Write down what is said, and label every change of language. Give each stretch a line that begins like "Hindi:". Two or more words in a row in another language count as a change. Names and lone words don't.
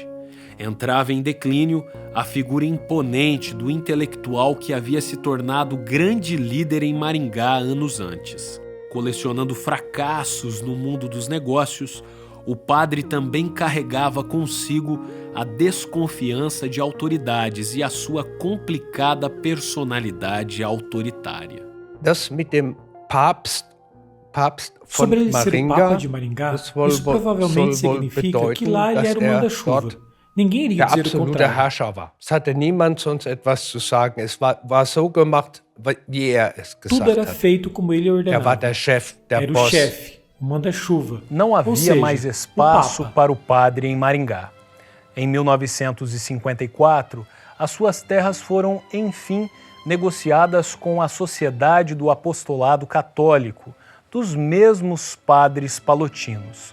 Portuguese: Entrava em declínio a figura imponente do intelectual que havia se tornado grande líder em Maringá anos antes. Colecionando fracassos no mundo dos negócios, o padre também carregava consigo a desconfiança de autoridades e a sua complicada personalidade autoritária.
German: Das mit dem Papst
Portuguese: Sobre ele ser Maringá, Papa de Maringá, isso provavelmente significa que lá ele era o manda-chuva. Ninguém iria
German: der
Portuguese: dizer o
German: absolute
Portuguese: contrário.
German: Herrscher war. Es hatte niemand sonst etwas zu sagen. Es war so gemacht, wie es gesagt
Portuguese: Tudo era
German: hat.
Portuguese: feito como ele ordenava.
German: war der Chef, der
Portuguese: Era o
German: Boss.
Portuguese: chefe, o manda-chuva. Não havia Ou seja, mais o espaço Papa. para o padre em Maringá. Em 1954, as suas terras foram, enfim, negociadas com a Sociedade do Apostolado Católico, dos mesmos padres palotinos.